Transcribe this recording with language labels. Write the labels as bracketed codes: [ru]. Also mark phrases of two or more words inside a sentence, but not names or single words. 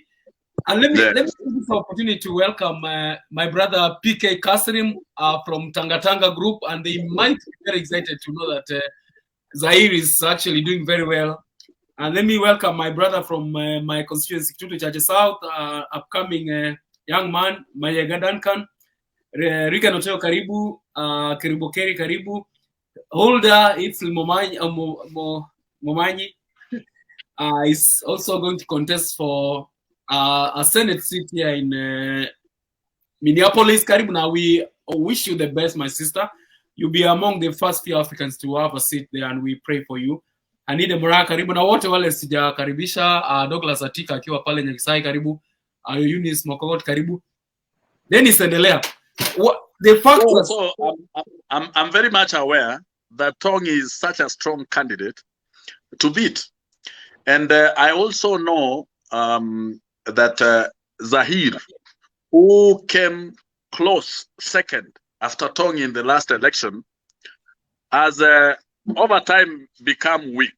[en] And let me take this opportunity to welcome my brother PK Kasrim from Tangatanga Group, and they might be very excited to know that Zaire is actually doing very well. And let me welcome my brother from my constituency, Tutu Chache South, upcoming young man, Mayaga Duncan, Rika Noteo Karibu, Kiribokeri Karibu, Holder Itzel Momanyi is also going to contest for a Senate seat here in Minneapolis. Karibu, now we wish you the best, my sister. You'll be among the first few Africans to have a seat there, and we pray for you. [sw] Anide Mura karibu, na wote wale sijakaribisha, Douglas Atika akiwa pale Nyagisai karibu, Eunice Mokogot karibu. Dennis endelea. [en] The fact I'm very much aware that Tongi is such a strong candidate to beat. And I also know that Zaire, who came close second after Tongi in the last election, has over time become weak.